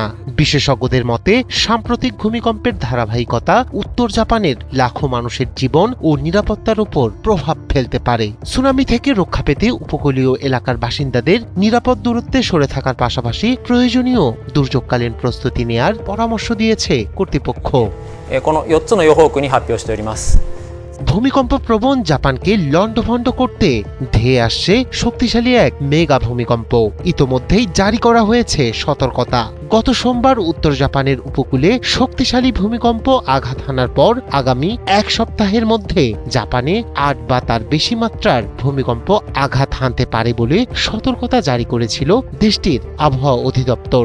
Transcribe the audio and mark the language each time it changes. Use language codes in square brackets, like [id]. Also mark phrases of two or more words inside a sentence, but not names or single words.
[bn] বিশেষজ্ঞদের মতে সাম্প্রতিক ভূমিকম্পের ধারাবাহিকতা উত্তর জাপানের লাখো মানুষের জীবন ও নিরাপত্তার উপর প্রভাব ফেলতে পারে। সুনামি থেকে রক্ষা পেতে উপকূলীয় এলাকার বাসিন্দাদের নিরাপদ দূরত্বে সরে থাকার পাশাপাশি প্রয়োজনীয় দুর্যোগকালীন প্রস্তুতি নেয়ার পরামর্শ দিয়েছে কর্তৃপক্ষ। [ja] この4つの予報区に発表しております。 [bn] ভূমিকম্প প্রবণ জাপানকে লণ্ডভণ্ড করতে ধেয়ে আসছে শক্তিশালী এক মেগা ভূমিকম্প। ইতোমধ্যেই জারি করা হয়েছে সতর্কতা। গত সোমবার উত্তর জাপানের উপকূলে শক্তিশালী ভূমিকম্প আঘাত হানার পর আগামী এক সপ্তাহের মধ্যে জাপানে ৮ বা তার বেশি মাত্রার ভূমিকম্প আঘাত হানতে পারে বলে সতর্কতা জারি করেছিল দেশটির আবহাওয়া অধিদপ্তর।